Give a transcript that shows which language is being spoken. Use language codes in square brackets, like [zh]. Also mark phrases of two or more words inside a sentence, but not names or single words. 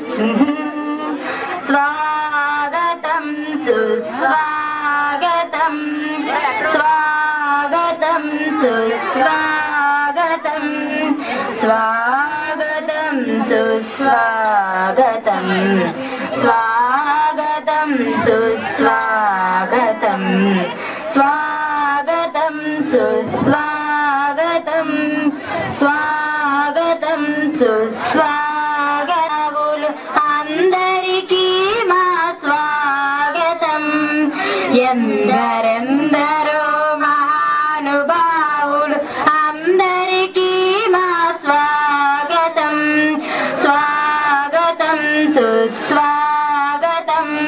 [sa] स्वागतं सुस्वागतं स्वागतं सुस्वागतं स्वागतं सुस्वागतं स्वागतं सुस्वागतं स्वागतं सुस्वागतं [te] स्वागतं सुस्वागतमुలు అందరికీ మా స్వాగతం ఎందరెందరో మహానుభావులు అందరికీ మా స్వాగతం స్వాగతం సుస్వాగతం